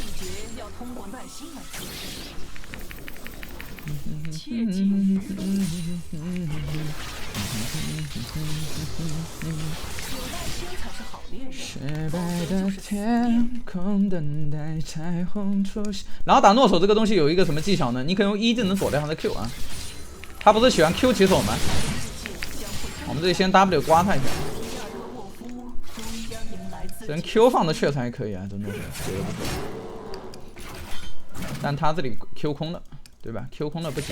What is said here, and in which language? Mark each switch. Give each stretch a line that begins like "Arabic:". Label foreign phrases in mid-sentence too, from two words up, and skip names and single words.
Chinese: 雪白的天空等待彩虹出現。然後打諾手這個東西有一個什麼技巧呢？你可以用1技能躲掉他的 Q 啊。他不是喜歡 Q 起手嗎？我們這裡先 W 刮他一下。人 Q 放的確實還可以啊，這諾手學的不錯。但他這裡 Q 空了，對吧 ？Q 空了不行。